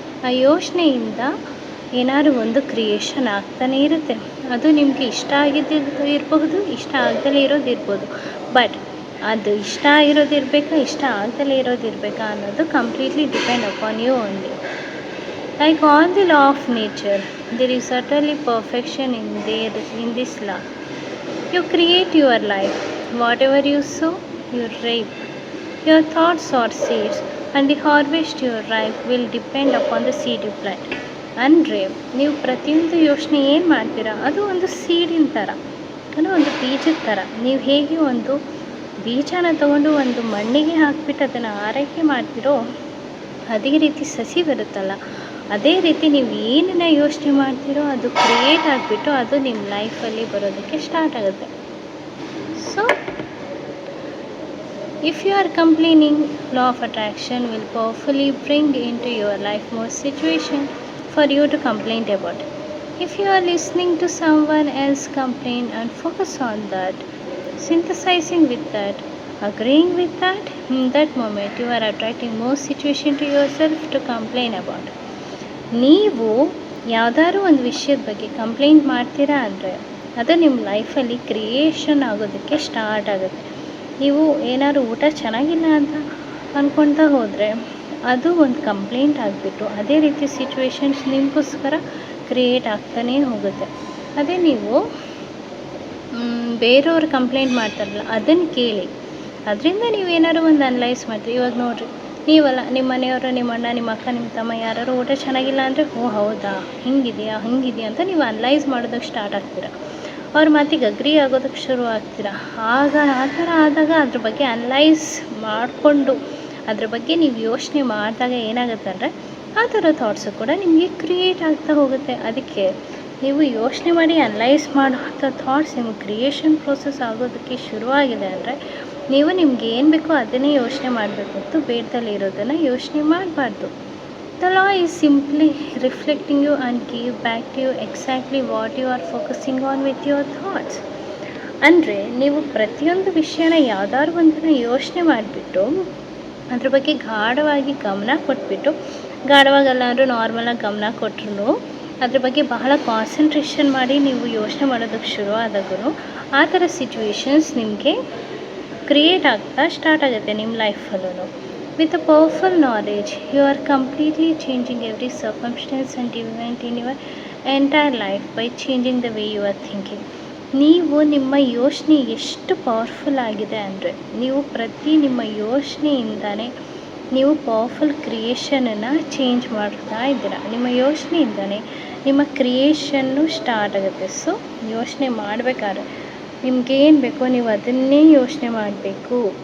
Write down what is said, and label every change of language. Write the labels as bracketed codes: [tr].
[kn] ಆ ಯೋಚನೆಯಿಂದ ಏನಾದ್ರು ಒಂದು ಕ್ರಿಯೇಷನ್ ಆಗ್ತಾನೇ ಇರುತ್ತೆ. ಅದು ನಿಮಗೆ ಇಷ್ಟ ಆಗಿದ್ದು ಇರಬಹುದು, ಇಷ್ಟ ಆಗದಲ್ಲೇ ಇರೋದಿರ್ಬೋದು. ಬಟ್ ಅದು ಇಷ್ಟ ಆಗಿರೋದಿರಬೇಕಾ, ಇಷ್ಟ ಆಗದಲ್ಲೇ ಇರೋದಿರಬೇಕಾ ಅನ್ನೋದು [en] Completely depend upon you only. Like all the law of nature, there is certainly perfection in this law. You create your life. Whatever you sow, you reap. Your thoughts are seeds, and the harvest you reap will depend upon the seed you plant. [kn] ಅಂದರೆ ನೀವು ಪ್ರತಿಯೊಂದು ಯೋಚನೆ ಏನು ಮಾಡ್ತೀರಾ, ಅದು ಒಂದು ಸೀಡಿನ ಥರ, ಅದು ಒಂದು ಬೀಜದ ಥರ. ನೀವು ಹೇಗೆ ಒಂದು ಬೀಜನ ತಗೊಂಡು ಒಂದು ಮಣ್ಣಿಗೆ ಹಾಕಿಬಿಟ್ಟು ಅದನ್ನು ಆರೈಕೆ ಮಾಡ್ತೀರೋ, ಅದೇ ರೀತಿ ಸಸಿ ಬರುತ್ತಲ್ಲ, ಅದೇ ರೀತಿ ನೀವು ಏನನ್ನ ಯೋಚನೆ ಮಾಡ್ತೀರೋ ಅದು ಕ್ರಿಯೇಟ್ ಆಗಿಬಿಟ್ಟು ಅದು ನಿಮ್ಮ ಲೈಫಲ್ಲಿ ಬರೋದಕ್ಕೆ ಸ್ಟಾರ್ಟ್ ಆಗುತ್ತೆ. [en] So if you are complaining, law of attraction will powerfully bring into your life more situation for you to complain about. If you are listening to someone else complain and focus on that, synthesizing with that, agreeing with that, in that moment you are attracting more situation to yourself to complain about. [kn] ನೀವು ಯಾವುದಾದ್ರು ಒಂದು ವಿಷಯದ ಬಗ್ಗೆ complaint ಮಾಡ್ತೀರಾ ಅಂದರೆ ಅದು ನಿಮ್ಮ ಲೈಫಲ್ಲಿ ಕ್ರಿಯೇಷನ್ ಆಗೋದಕ್ಕೆ ಸ್ಟಾರ್ಟ್ ಆಗುತ್ತೆ. ನೀವು ಏನಾದ್ರು ಊಟ ಚೆನ್ನಾಗಿಲ್ಲ ಅಂತ ಅಂದ್ಕೊಳ್ತಾ ಹೋದರೆ ಅದು ಒಂದು ಕಂಪ್ಲೇಂಟ್ ಆಗಿಬಿಟ್ಟು ಅದೇ ರೀತಿ ಸಿಚುವೇಶನ್ಸ್ ನಿಮಗೋಸ್ಕರ ಕ್ರಿಯೇಟ್ ಆಗ್ತಾನೇ ಹೋಗುತ್ತೆ. ಅದೇ ನೀವು ಬೇರೆಯವ್ರು ಕಂಪ್ಲೇಂಟ್ ಮಾಡ್ತಾರಲ್ಲ ಅದನ್ನು ಕೇಳಿ ಅದರಿಂದ ನೀವೇನಾದ್ರು ಒಂದು ಅನಲೈಸ್ ಮಾಡ್ತೀರಿ. ಇವಾಗ ನೋಡಿರಿ, ನೀವಲ್ಲ ನಿಮ್ಮ ಮನೆಯವರು, ನಿಮ್ಮ ಅಣ್ಣ, ನಿಮ್ಮ ಅಕ್ಕ, ನಿಮ್ಮ ತಮ್ಮ ಯಾರು ಊಟ ಚೆನ್ನಾಗಿಲ್ಲ ಅಂದರೆ ಓ ಹೌದಾ ಹಿಂಗಿದೆಯಾ ಅಂತ ನೀವು ಅನಲೈಸ್ ಮಾಡೋದಕ್ಕೆ ಸ್ಟಾರ್ಟ್ ಆಗ್ತೀರ. ಅವ್ರ ಮಾತಿಗೆ ಅಗ್ರಿ ಆಗೋದಕ್ಕೆ ಶುರು ಆಗ್ತೀರ. ಆಗ ಆ ಥರ ಆದಾಗ ಅದ್ರ ಬಗ್ಗೆ ಅನಲೈಸ್ ಮಾಡಿಕೊಂಡು ಅದ್ರ ಬಗ್ಗೆ ನೀವು ಯೋಚನೆ ಮಾಡಿದಾಗ ಏನಾಗುತ್ತೆ ಅಂದರೆ ಆ ಥರ ಥಾಟ್ಸು ಕೂಡ ನಿಮಗೆ ಕ್ರಿಯೇಟ್ ಆಗ್ತಾ ಹೋಗುತ್ತೆ. ಅದಕ್ಕೆ ನೀವು ಯೋಚನೆ ಮಾಡಿ ಅನಲೈಸ್ ಮಾಡುವಂಥ ಥಾಟ್ಸ್ ನಿಮಗೆ ಕ್ರಿಯೇಷನ್ ಪ್ರೋಸೆಸ್ ಆಗೋದಕ್ಕೆ ಶುರುವಾಗಿದೆ ಅಂದರೆ ನೀವು ನಿಮ್ಗೆ ಏನು ಬೇಕೋ ಅದನ್ನೇ ಯೋಚನೆ ಮಾಡಬೇಕು ಹೊರತು ಬೇಡದಲ್ಲಿ ಇರೋದನ್ನು ಯೋಚನೆ ಮಾಡಬಾರ್ದು. [en] The law is simply reflecting you and give back to you exactly what you are focusing on with your thoughts. [kn] ಅಂದರೆ ನೀವು ಪ್ರತಿಯೊಂದು ವಿಷಯನ ಯಾವುದಾದ್ರು ಒಂದನ್ನು ಯೋಚನೆ ಮಾಡಿಬಿಟ್ಟು ಅದ್ರ ಬಗ್ಗೆ ಗಾಢವಾಗಿ ಗಮನ ಕೊಟ್ಬಿಟ್ಟು, ಗಾಢವಾಗಲ್ಲ ಅಂದರೂ ನಾರ್ಮಲಾಗಿ ಗಮನ ಕೊಟ್ಟರು ಅದ್ರ ಬಗ್ಗೆ ಬಹಳ ಕಾನ್ಸಂಟ್ರೇಷನ್ ಮಾಡಿ ನೀವು ಯೋಚನೆ ಮಾಡೋದಕ್ಕೆ ಶುರು ಆದಾಗೂ ಆ ಥರ ಸಿಚುವೇಶನ್ಸ್ ನಿಮಗೆ ಕ್ರಿಯೇಟ್ ಆಗ್ತಾ ಸ್ಟಾರ್ಟ್ ಆಗುತ್ತೆ ನಿಮ್ಮ ಲೈಫಲ್ಲೂ. [en] With a powerful knowledge, you are completely changing every circumstance and event in your entire life by changing the way you are thinking. [kn] ನೀವು ನಿಮ್ಮ ಯೋಚನೆ ಎಷ್ಟು ಪವರ್ಫುಲ್ ಆಗಿದೆ ಅಂದರೆ ನೀವು ನಿಮ್ಮ ಯೋಚನೆಯಿಂದನೇ ನೀವು ಪವರ್ಫುಲ್ ಕ್ರಿಯೇಷನನ್ನು ಚೇಂಜ್ ಮಾಡ್ತಾ ಇದ್ದೀರಾ. ನಿಮ್ಮ ಯೋಚನೆಯಿಂದನೇ ನಿಮ್ಮ ಕ್ರಿಯೇಷನ್ನು ಸ್ಟಾರ್ಟ್ ಆಗುತ್ತೆ. ಸೊ ಯೋಚನೆ ಮಾಡಬೇಕಾದ್ರೆ ನಿಮ್ಗೇನು ಬೇಕೋ ನೀವು ಅದನ್ನೇ ಯೋಚನೆ ಮಾಡಬೇಕು.